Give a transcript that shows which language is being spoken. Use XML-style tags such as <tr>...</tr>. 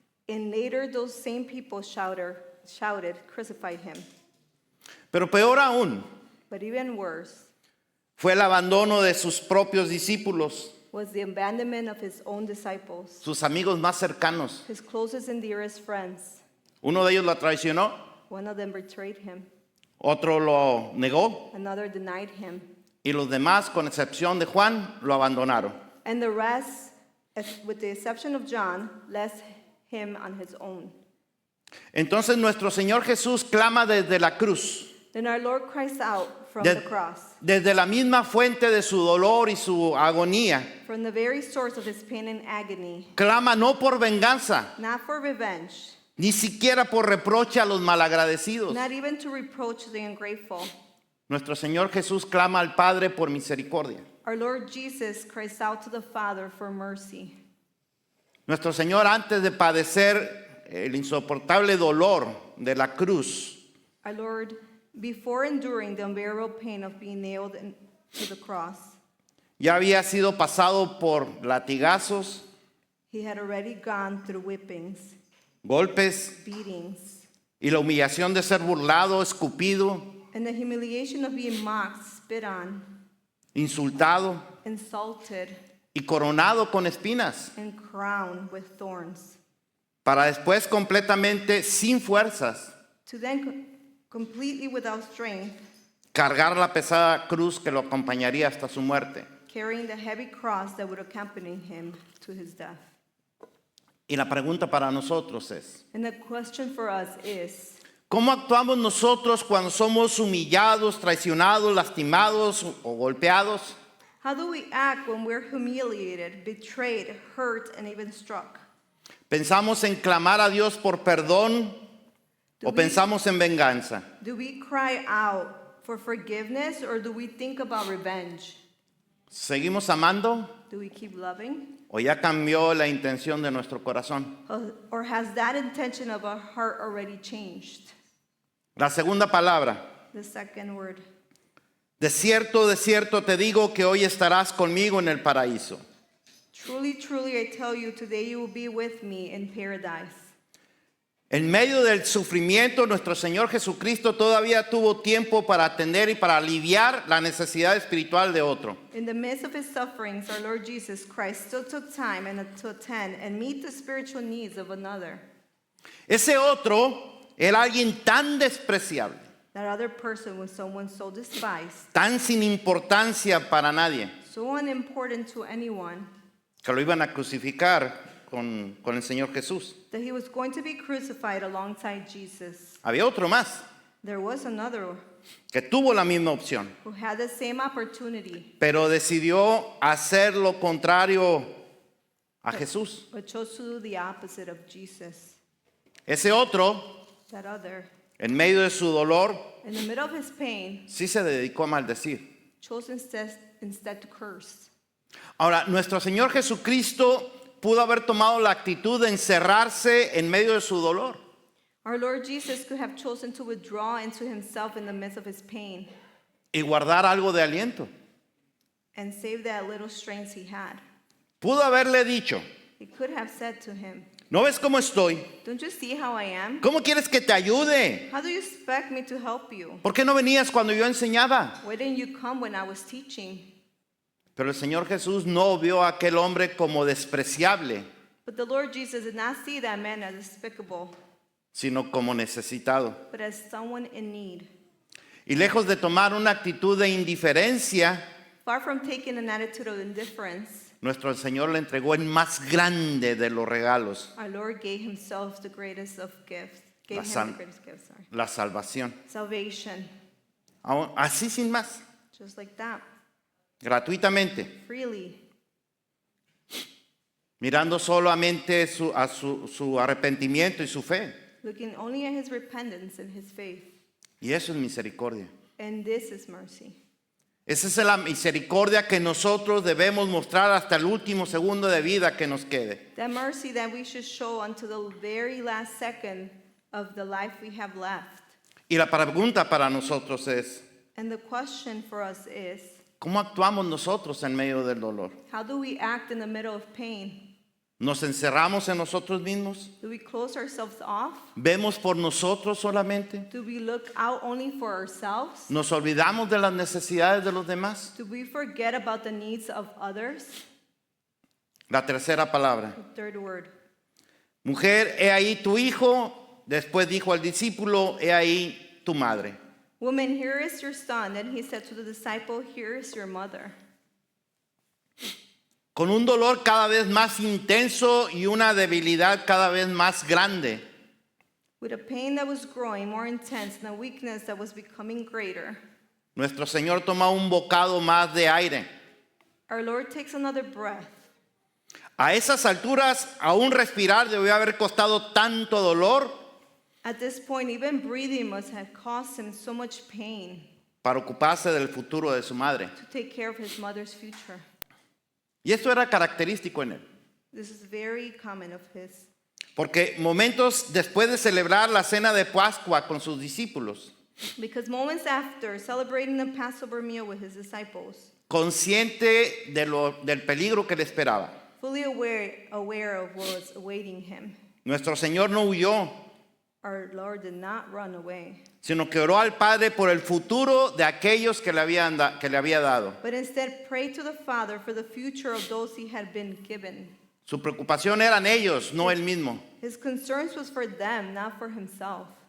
<en>And later, those same people shouted, crucify him.</en> <es>Pero peor aún,</es> <en>But even worse</en> <es>fue el abandono de sus propios discípulos,</es> <en>was the abandonment of his own disciples,</en> <es>sus amigos más cercanos.</es> <en>his closest and dearest friends.</en> <es>Uno de ellos lo traicionó,</es> <en>One of them betrayed him,</en> <es>otro lo negó,</es> <en>another denied him,</en> <es>y los demás, con excepción de Juan, lo abandonaron.</es> <en>and the rest, with the exception of John, left him on his own.</en> <es>Entonces nuestro Señor Jesús clama desde la cruz,</es> <en>Then our Lord cries out from the cross,</en> <es>desde la misma fuente de su dolor y su agonía.</es> <en>from the very source of his pain and agony,</en> <es>Clama no por venganza,</es> <en>not for revenge,</en> <es>ni siquiera por reproche a los malagradecidos.</es> <en>not even to reproach the ungrateful.</en> <es>Nuestro Señor Jesús clama al Padre por misericordia.</es> <en>Our Lord Jesus cries out to the Father for mercy.</en> <es>Nuestro Señor, antes de padecer el insoportable dolor de la cruz,</es> <en>Our Lord, before enduring the unbearable pain of being nailed to the cross,</en> <es>ya había sido pasado por latigazos,</es> <en>he had already gone through whippings,</en> <es>golpes</es> <en>beatings,</en> <es>y la humillación de ser burlado, escupido,</es> <en>and the humiliation of being mocked, spit on,</en> <es>insultado</es> <en>insulted,</en> <es>y coronado con espinas,</es> <en>and crowned with thorns,</en> <es>para después completamente sin fuerzas</es> <en>to then completely without strength,</en> <es>cargar la pesada cruz que lo acompañaría hasta su muerte.</es> <en>carrying the heavy cross that would accompany him to his death.</en> <es>Y la pregunta para nosotros es,</es> <en>And the question for us is,</en> <es>¿cómo actuamos nosotros cuando somos humillados, traicionados, lastimados o golpeados?</es> <en>how do we act when we're humiliated, betrayed, hurt, and even struck?</en> <es>¿Pensamos en clamar a Dios por perdón o pensamos en venganza?</es> <en>Do we cry out for forgiveness, or do we think about revenge?</en> <es>¿Seguimos amando</es> <en>Do we keep loving?</en> <es>o ya cambió la intención de nuestro corazón?</es> <en>Or has that intention of our heart already changed?</en> <es>La segunda palabra,</es> <en>The second word.</en> <es>de cierto te digo que hoy estarás conmigo en el paraíso.</es> <en>Truly, truly, I tell you, today you will be with me in paradise.</en> <es>En medio del sufrimiento, nuestro Señor Jesucristo todavía tuvo tiempo para atender y para aliviar la necesidad espiritual de otro.</es> <en>In the midst of his sufferings, our Lord Jesus Christ still took time to attend and meet the spiritual needs of another.</en> <es>Ese otro era alguien tan despreciable,</es> <en>That other person was someone so despised,</en> <es>tan sin importancia para nadie,</es> <en>so unimportant to anyone,</en> <es>que lo iban a crucificar con el Señor Jesús.</es> <en>that he was going to be crucified alongside Jesus.</en> <es>Había otro más</es> <en>There was another</en> <es>que tuvo la misma opción,</es> <en>who had the same opportunity,</en> <es>pero decidió hacer lo contrario a Jesús.</es> <en>but chose to do the opposite of Jesus.</en> <es>Ese otro,</es> <en>That other,</en> <es>en medio de su dolor,</es> <en>in the middle of his pain,</en> <es>sí se dedicó a maldecir.</es> <en>chose instead to curse.</en> <es>Ahora, nuestro Señor Jesucristo pudo haber tomado la actitud de encerrarse en medio de su dolor.</es> <en>Our Lord Jesus could have chosen to withdraw into himself in the midst of his pain</en> <es>Y guardar algo de aliento.</es> <en>and save that little strength he had.</en> <es>Pudo haberle dicho,</es> <en>He could have said to him,</en> <es>¿no ves cómo estoy?</es> <en>"Don't you see how I am?</en> <es>¿Cómo quieres que te ayude?</es> <en>How do you expect me to help you?</en> <es>¿Por qué no venías cuando yo enseñaba?</es> <en>Why didn't you come when I was teaching?"</en> <es>Pero el Señor Jesús no vio a aquel hombre como despreciable,</es> <en>But the Lord Jesus did not see that man as despicable,</en> <es>sino como necesitado.</es> <en>but as someone in need.</en> <es>Y lejos de tomar una actitud de indiferencia,</es> <en>Far from taking an attitude of indifference,</en> <es>nuestro Señor le entregó el más grande de los regalos,</es> <en>our Lord gave himself the greatest of gifts. Gave</en> <es>La</es> <en>him</en> <es>san-</es> <en>the greatest gift, sorry.</en> <es>la salvación.</es> <en>Salvation,</en> <es>Así sin más,</es> <en>just like that,</en> <es>gratuitamente,</es> <en>freely,</en> <es>mirando solamente su arrepentimiento y su fe.</es> <en>looking only at his repentance and his faith.</en> <es>Y eso es misericordia.</es> <en>And this is mercy.</en> <es>Esa es la misericordia que nosotros debemos mostrar hasta el último segundo de vida que nos quede.</es> <en>That mercy that we should show until the very last second of the life we have left.</en> <es>Y la pregunta para nosotros es,</es> <en>And the question for us is,</en> <es>¿cómo actuamos nosotros en medio del dolor?</es> <en>how do we act in the middle of pain?</en> <es>¿Nos encerramos en nosotros mismos?</es> <en>Do we close ourselves off?</en> <es>¿Vemos por nosotros solamente?</es> <en>Do we look out only for ourselves?</en> <es>¿Nos olvidamos de las necesidades de los demás?</es> <en>Do we forget about the needs of others?</en> <es>La tercera palabra.</es> <en>The third word.</en> <es>Mujer, he ahí tu hijo. Después dijo al discípulo, he ahí tu madre.</es> <en>Woman, here is your son. Then he said to the disciple, here is your mother.</en> <es>Con un dolor cada vez más intenso y una debilidad cada vez más grande,</es> <en>With a pain that was growing more intense and a weakness that was becoming greater,</en> <es>nuestro Señor toma un bocado más de aire.</es> <en>our Lord takes another breath.</en> <es>A esas alturas, aún respirar debió haber costado tanto dolor</es> <en>At this point, even breathing must have caused him so much pain</en> <es>para ocuparse del futuro de su madre.</es> <en>to take care of his mother's future.</en> <es>Y esto era característico en él.</es> <en>This is very common of his.</en> <es>Porque momentos después de celebrar la cena de Pascua con sus discípulos,</es> <en>Because moments after celebrating the Passover meal with his disciples,</en> <es>consciente del peligro que le esperaba,</es> <en>fully aware of what was awaiting him,</en> <es>nuestro Señor no huyó,</es> <en>our Lord did not run away,</en> <es>sino que oró al Padre por el futuro de aquellos que le había dado.</es> <en>but instead prayed to the Father for the future of those he had been given.</en> <es>Su preocupación eran ellos, no él mismo.</es> <en>His concerns was for them, not for himself.</en>